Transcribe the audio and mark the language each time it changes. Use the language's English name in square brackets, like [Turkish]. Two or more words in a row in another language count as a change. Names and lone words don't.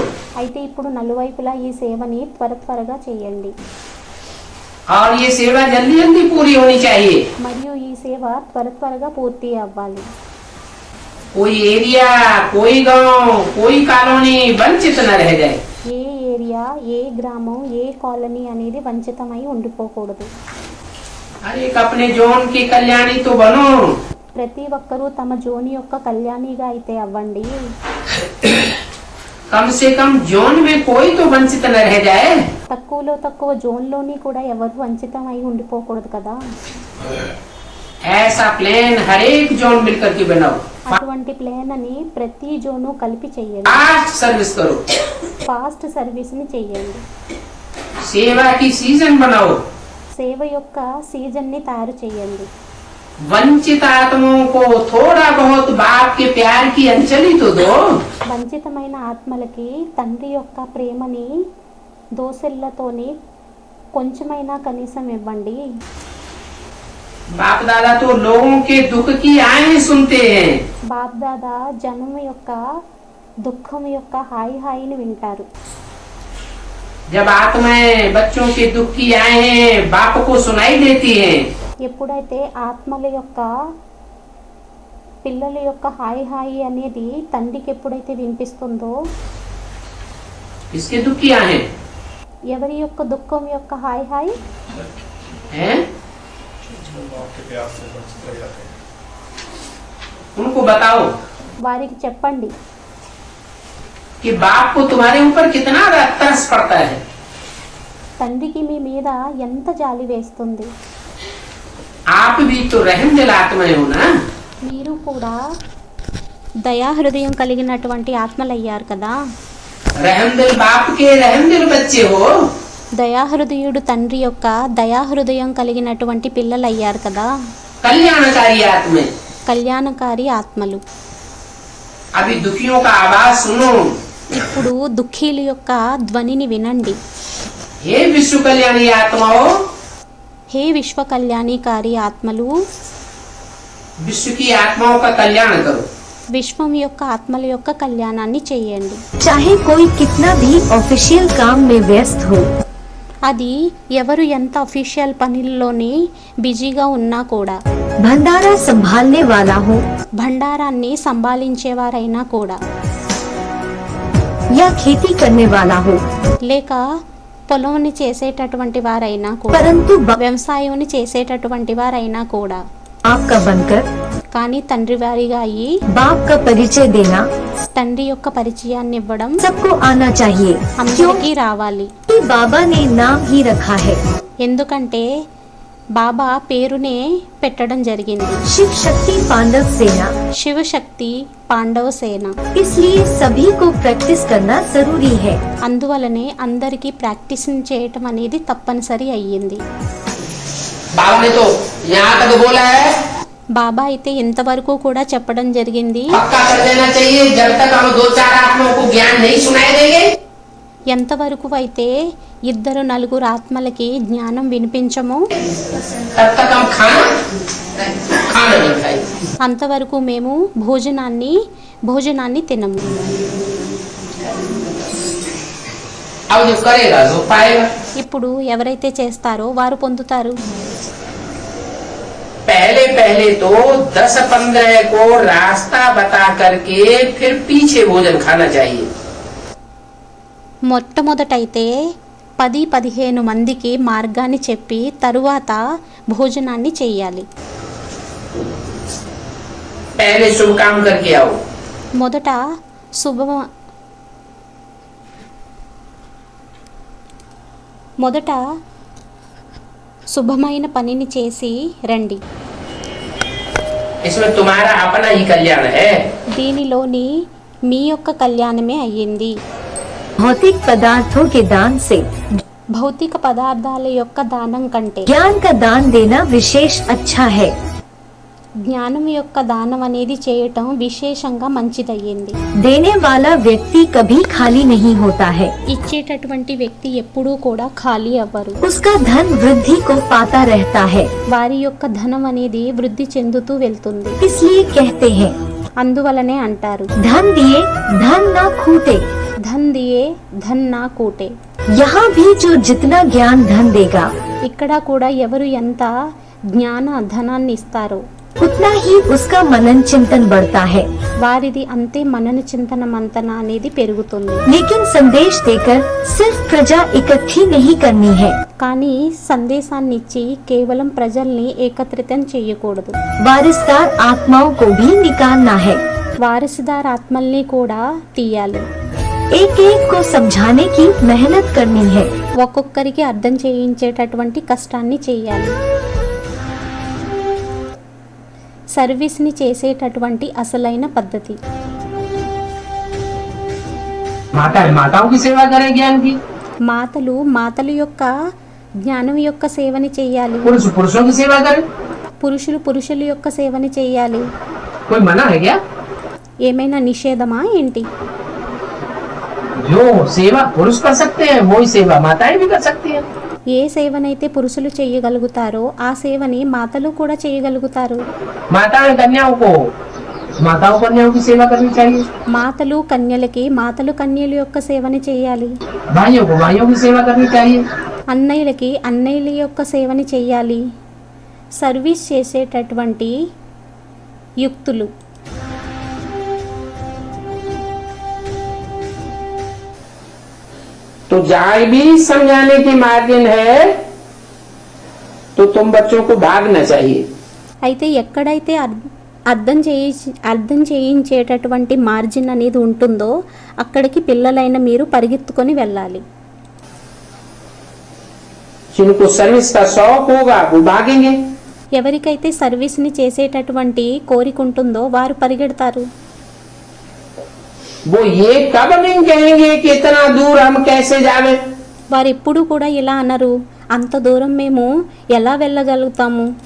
[Telugu] అయితే ఇప్పుడు నలువైపులా ఈ సేవని త్వరగా చేయండి. [Hindi] और ये सेवा जल्दी जल्दी पूरी होनी चाहिए। [Telugu] మరియు ఈ సేవ త్వరగా పూర్తి అవ్వాలి. [Hindi] कोई एरिया, कोई गांव, कोई कॉलोनी वंचित न रह जाए। [Telugu] ఏ ఏరియా, ఏ గ్రామం, ఏ కాలనీ అనేది వంచితమై ఉండిపోకూడదు. [Hindi] हर एक अपने जोन की कल्याणी तो बनो। [Telugu] ప్రతి ఒక్కరూ తమ జోని యొక్క కళ్యాణిగా అయితే అవ్వండి. [Hindi] कम से कम जोन में कोई तो वंचित न रह जाए। [Telugu] తక్కువలో తక్కువ జోన్లోని కూడా ఎవరు వంచితమై ఉండిపోకూడదు కదా. [Hindi] ऐसा प्लान हर एक जोन मिलकर के बनाओ। [Telugu] అటువంటి ప్లాన్ అని ప్రతి జోను కలిపి చెయ్యండి. [English] fast service [Hindi] करो। [English] fast service [Telugu] ని చెయ్యండి. [Hindi] सेवा की सीजन बनाओ। [Telugu] సేవ యొక్క సీజన్ ని తయారు చేయండి. [Hindi] वंचित आत्माओं को थोड़ा बहुत बाप के प्यार की अंजलि तो दो। [Telugu] వంచితమైన ఆత్మలకి తండ్రి యొక్క ప్రేమని దోసెళ్లతోని కొంచెమైనా కనీసం ఇవ్వండి. [Hindi] बाप दादा तो लोगों के दुख की आएं सुनते हैं। [Telugu] బాప్ దాదా జనం యొక్క దుఃఖం యొక్క హాయిని వింటారు. [Hindi] जब आत्माएं बच्चों के दुख की आएं बाप को सुनाई देती हैं, [Telugu] ఎప్పుడైతే ఆత్మల యొక్క పిల్లల యొక్క హాయి అనేది తండ్రికి ఎప్పుడైతే వినిపిస్తుందో [Hindi] इसके दुख की आएं [Telugu] ఎవరి యొక్క దుఃఖం యొక్క హాయి [Hindi] हैं उनको बताओ [Telugu] వారికి చెప్పండి [Hindi] कि बाप को तुम्हारे ऊपर कितना तरस पड़ता है। [Telugu] తండ్రికి మీ మీద ఎంత జాలి వేస్తుంది. [Hindi] आप भी तो रहम दिल आत्माएं हो ना। [Telugu] మీరు కూడా దయా హృదయం కలిగినటువంటి ఆత్మలయ్యారు కదా. [Hindi] रहम दिल बाप के रहम दिल बच्चे हो। [Telugu] దయాహృదయుడు తండ్రి యొక్క దయాహృదయం కలిగినటువంటి పిల్లలయ్యారు కదా. [Hindi] कल्याणकारी आत्माएं। [Telugu] కళ్యాణకారి ఆత్మలు. [Hindi] अभी दुखियों का आवाज सुनो। [Telugu] ఇప్పుడు దుఃఖీల యొక్క ధ్వనిని వినండి. [Hindi] हे विश्व कल्याणी आत्माओं, [Telugu] హే విశ్వ కళ్యాణికారి ఆత్మలు, [Hindi] विश्व की आत्माओं का कल्याण करो। [Telugu] విశ్వం యొక్క ఆత్మల యొక్క కళ్యాణాన్ని చేయండి. [Hindi] चाहे कोई कितना भी ऑफिशियल काम में व्यस्त हो, [Telugu] అది ఎవరు ఎంత అఫీషియల్ పనుల్లోని బిజీగా ఉన్నా కూడా, [Hindi] भंडारा संभालने वाला हो [Telugu] భండారాన్ని సంభాళించేవారైనా కూడా, [Hindi] या खेती करने वाला हो, [Telugu] లేక పొలంని చేసేటటువంటి వారైనా కూడా, [Hindi] परंतु [Telugu] వ్యవసాయం చేసేటటువంటి వారైనా కూడా, [Hindi] आपका बनकर [Telugu] కానీ తండ్రి వారిగా అయ్యి [Hindi] बाप का परिचय देना [Telugu] తండ్రి యొక్క పరిచయాన్ని ఇవ్వడం [Hindi] सबको आना चाहिए, [Telugu] అందరికీ రావాలి. [Hindi] क्योंकि बाबा ने नाम ही रखा है [Telugu] ఎందుకంటే బాబా పేరునే పెట్టడం జరిగింది, [Hindi] शिव शक्ति पांडव सेना। [Telugu] శివశక్తి పాండవ సేన. [Hindi] इसलिए सभी को प्रैक्टिस करना जरूरी है। [Telugu] అందువలనే అందరికీ ప్రాక్టీస్ చేయటం అనేది తప్పనిసరి అయ్యింది. [Hindi] बाबा ने तो यहाँ तक बोला है, [Telugu] బాబా అయితే ఇంతవరకు కూడా చెప్పడం జరిగింది, [Hindi] पक्का कर देना चाहिए, जब तक हम 2-4 आत्माओं को ज्ञान नहीं सुनाई देंगे, [Telugu] ఎంతవరకు అయితే 2-4 ఆత్మలకి జ్ఞానం వినిపించమో [Hindi] तब तक हम खाना नहीं खाएंगे। [Telugu] అంతవరకు మేము భోజనాన్ని తినము. [Hindi] अब जो करेगा जो पाएगा। [Telugu] ఇప్పుడు ఎవరైతే చేస్తారో వారు పొందుతారు. [Hindi] पहले तो 10-15 को रास्ता बता करके फिर पीछे भोजन खाना चाहिए। [Telugu] మొట్టమొదటైతే 10-15 మందికి మార్గాన్ని చెప్పి తరువాత భోజనాన్ని చెయ్యాలి. [Hindi] पहले शुभ काम करके आओ। [Telugu] మొదట శుభమైన పనిని చేసి రండి. [Hindi] इसमें तुम्हारा अपना ही कल्याण है। [Telugu] దీనిలోని మీ యొక్క కళ్యాణమే అయ్యింది. [Hindi] भौतिक पदार्थों के दान से [Telugu] భౌతిక పదార్థాల యొక్క దానం కంటే [Hindi] ज्ञान का दान देना विशेष अच्छा है। [Telugu] జ్ఞానం యొక్క దానం అనేది చేయటం విశేషంగా మంచిదయ్యింది. [Hindi] देने वाला व्यक्ति कभी खाली नहीं होता है, [Telugu] ఇచ్చేటటువంటి వ్యక్తి ఎప్పుడూ కూడా ఖాళీ అవ్వరు. [Hindi] उसका धन वृद्धि को पाता रहता है। [Telugu] వారి యొక్క ధనం అనేది వృద్ధి చెందుతూ వెళ్తుంది. [Hindi] इसलिए कहते हैं, [Telugu] అందువలనే అంటారు, [Hindi] धन दिए धन ना खूटे। धन दिये धन ना खूटे. यहाँ भी जो जितना ज्ञान धन देगा [Telugu] ఇక్కడ కూడా ఎవరు ఎంత జ్ఞాన ధనాన్ని ఇస్తారో [Hindi] उतना ही उसका मनन चिंतन बढ़ता है। [Telugu] వారిది అంతే మనన చింతన మంతన అనేది పెరుగుతుంది. [Hindi] लेकिन संदेश देकर सिर्फ प्रजा इकट्ठी नहीं करनी है, [Telugu] కానీ సందేశాన్ని ఇచ్చి కేవలం ప్రజల్ని ఏకత్రితం చేయకూడదు. [Hindi] वारिसदार आत्माओं को भी निकालना है। [Telugu] వారసుదార్ ఆత్మల్ని కూడా తీయాలి. [Hindi] एक एक को समझाने की मेहनत करनी है। [Telugu] ఒక్కొక్కరికి అర్థం చేయించేటటువంటి కష్టాన్ని చేయాలి. సర్వీస్ని చేసేటటువంటి అసలైన పద్ధతి. [Hindi] माताओं की सेवा करें ज्ञान की, [Telugu] మాతల యొక్క జ్ఞానం యొక్క సేవని చేయాలి. [Hindi] पुरुषों की सेवा करें। [Telugu] పురుషుల యొక్క సేవని చేయాలి. [Hindi] कोई मना है क्या? [Telugu] ఏమైనా నిషేధమా ఏంటి? [Hindi] जो सेवा पुरुष कर सकते हैं वही सेवा माताएं भी कर सकती हैं। [Telugu] ఏ సేవనైతే పురుషులు చేయగలుగుతారో ఆ సేవని మాతలు కూడా చేయగలుగుతారు. [Hindi] माताओं कन्याओं की सेवा करनी चाहिए। [Telugu] మాతలు కన్యల యొక్క సేవని చేయాలి. [Hindi] भाइयों की सेवा करनी चाहिए। [Telugu] అన్నయ్యల యొక్క సేవని చేయాలి. సర్వీస్ చేసేటటువంటి యుక్తులు. [Hindi] तो जहाँ भी समझाने की मार्जिन है तो तुम बच्चों को भागना चाहिए। [Telugu] అయితే ఎక్కడైతే అర్థం చేయించేటటువంటి మార్జిన్ అనేది ఉంటుందో అక్కడికి పిల్లలైన మీరు పరిగెత్తుకొని వెళ్ళాలి. [Hindi] जिनको सर्विस का शौक होगा वो भागेंगे। [Telugu] ఎవరికైతే సర్వీస్ని చేసేటటువంటి కోరిక ఉంటుందో వారు పరిగెడతారు. [Hindi] वो ये कब नहीं कहेंगे कि इतना दूर हम कैसे जावे। [Telugu] వారు ఎప్పుడు కూడా ఇలా అనరు, అంత దూరం మేము ఎలా వెళ్ళగలుగుతాము.